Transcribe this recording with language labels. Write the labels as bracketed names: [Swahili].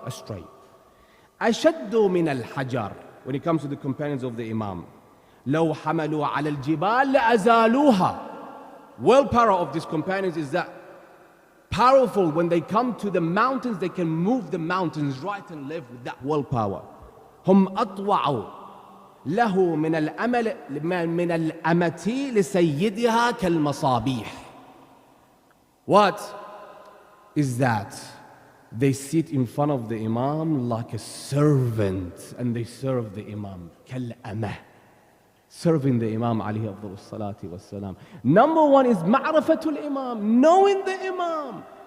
[English] Astray. [Arabic] أشد من الحجر. [English] When it comes to the companions of the Imam, [Arabic] لو حملوا على الجبال لأزالوها. [English] Willpower of these companions is that powerful. When they come to the mountains, they can move the mountains right and left with that willpower. [Arabic] هم أطوعوا له من الأمة لسيدها كالمصابيح. [English] What is that? They sit in front of the Imam like a servant, and they serve the Imam. [Arabic] كالأمة. [English] Serving the Imam alayhi afdal salati wassalam. Number one is ma'rifatul Imam, knowing the Imam.